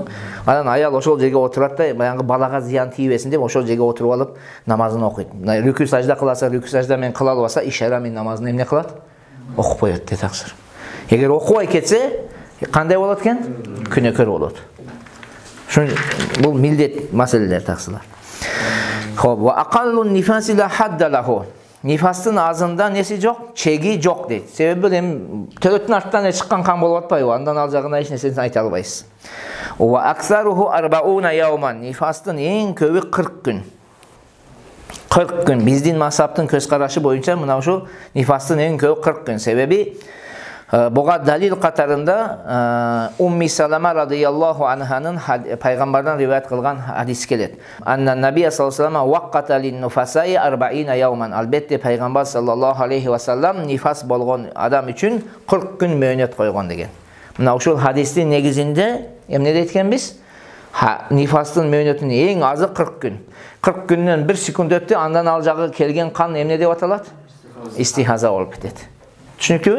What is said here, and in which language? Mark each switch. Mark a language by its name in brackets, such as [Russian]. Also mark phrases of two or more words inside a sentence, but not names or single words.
[Kyrgyz] Анан аял ошол жерге отурат да, баягы балага зыян тийбесин деп ошол жерге отуруп алып намазын окуйт. Рүкү сажда кыласа, рүкү сажда менен кыла албаса, ишара менен намазын эмне кылат? Окуп коет дейт аксыр. Эгер окубай кетсе, кандай болот экен? Күнөөкөр болот. Бул милдет маселелер таксылар. Хоп, [Arabic] وأقل النفاس لا حد له. [Kyrgyz] Нифастын азында неси жок, чеги жок дейт. Себеби эми төрөттүн арттан чыккан кан болуп атпайбы? Андан ал жагына эч нерсени айта албайсыз. [Arabic] وأكثره 40 يوما. [Kyrgyz] Нифастын эң көбү 40 күн. 40 күн. Биздин мазхабтын көз карашы боюнча мына ушу нифастын эң көбү 40 күн. Себеби буга далил катарында Умми Салама радыйаллаху анханын пайгамбардан риваят кылган хадис келет. [Arabic] أن النبي صلى الله عليه وسلم وقت للنفساء 40 يوما. [Kyrgyz] Албетте пайгамбар [Arabic] صلى الله عليه وسلم [Kyrgyz] нифас болгон адам үчүн 40 күн мөөнөт койгон деген. Мына ушул хадистин негизинде эмне дейт биз? Нифастын мөөнөтүнүн эң азы 40 күн. 40 күндөн 1 секунд өттү, андан ал жагы келген кан эмне деп аталат? Истихаза болуп кетет. Түшүнүктүүбү?